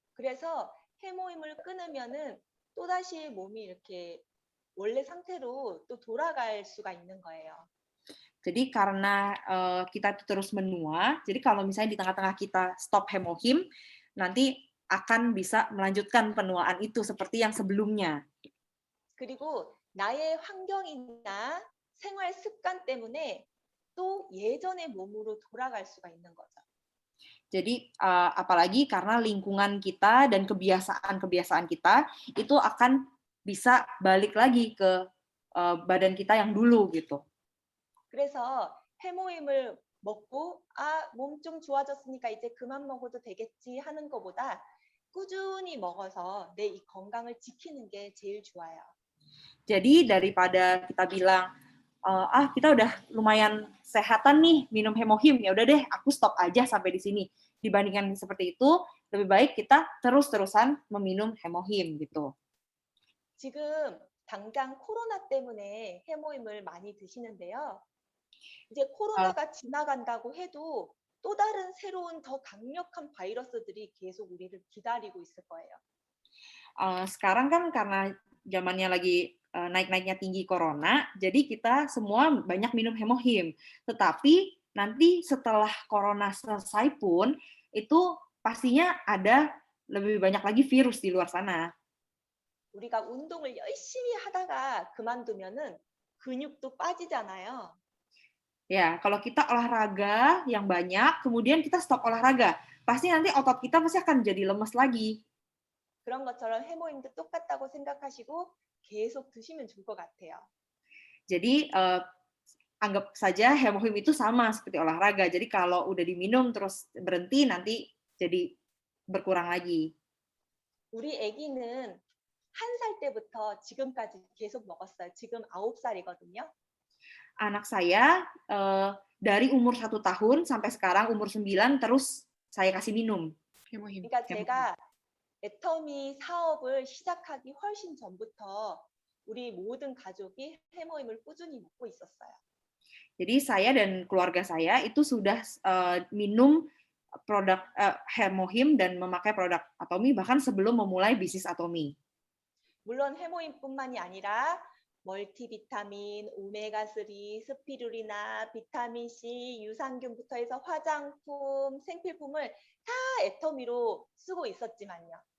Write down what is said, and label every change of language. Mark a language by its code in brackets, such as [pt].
[ko] 그래서 해모임을 끊으면은 또다시 몸이 이렇게 원래 상태로 또 돌아갈 수가 있는 거예요. [id] Jadi karena kita terus menua, jadi kalau misalnya di tengah-tengah kita stop hemohim, nanti akan bisa melanjutkan penuaan itu seperti yang sebelumnya. [ko] 그리고 나의 환경이나 생활 습관 때문에 또 예전의 몸으로 돌아갈 수가 있는 거죠. [id] Jadi apalagi karena lingkungan kita dan kebiasaan-kebiasaan kita itu akan bisa balik lagi ke badan kita yang dulu gitu. [ko] 그래서 해모임을 먹고 몸 좀 좋아졌으니까 이제 그만 먹어도 되겠지 하는 것보다 꾸준히 먹어서 내 이 건강을 지키는 게 제일 좋아요. [id] Jadi daripada kita bilang kita udah lumayan sehatan nih minum hemohim, ya udah deh aku stop aja sampai di sini. Dibandingkan seperti itu, lebih baik kita terus-terusan meminum hemohim gitu. [ko] 지금 당장 코로나 때문에 해모임을 많이 드시는데요. 이제 코로나가 지나간다고 해도 또 다른 새로운 더 강력한 바이러스들이 계속 우리를 기다리고 있을 거예요. [id] Sekarang kan karena zamannya lagi naik-naiknya tinggi corona, jadi kita semua banyak minum hemohim. Tetapi nanti setelah corona selesai pun, itu pastinya ada lebih banyak lagi virus di luar sana. [ko] 우리가 운동을 열심히 하다가 그만두면은 근육도 빠지잖아요. [id] Ya, kalau kita olahraga yang banyak, kemudian kita stop olahraga, pasti nanti otot kita pasti akan jadi lemes lagi. [ko] 그런 것처럼 해모임도 똑같다고 생각하시고 계속 드시면 좋을 것 같아요. [id] Jadi anggap saja hemohim itu sama seperti olahraga. Jadi kalau udah diminum terus berhenti nanti jadi berkurang lagi. [ko] 우리 아기는 1살 때부터 지금까지 계속 먹었어요. 지금 9살이거든요. [id] Anak saya dari umur 1 tahun sampai sekarang umur 9 terus saya kasih minum. [ko] 그러니까 제가 애터미 사업을 시작하기 훨씬 전부터 우리 모든 가족이 해모임을 꾸준히 먹고 있었어요. [id] Jadi saya dan keluarga saya itu sudah minum produk Hemohim dan memakai produk Atomy bahkan sebelum memulai bisnis Atomy. [ko] 물론 해모임뿐만이 아니라 멀티비타민, 오메가3, 스피루리나, 비타민 C, 유산균부터 해서 화장품, 생필품을 다 애터미로 쓰고 있었지만요.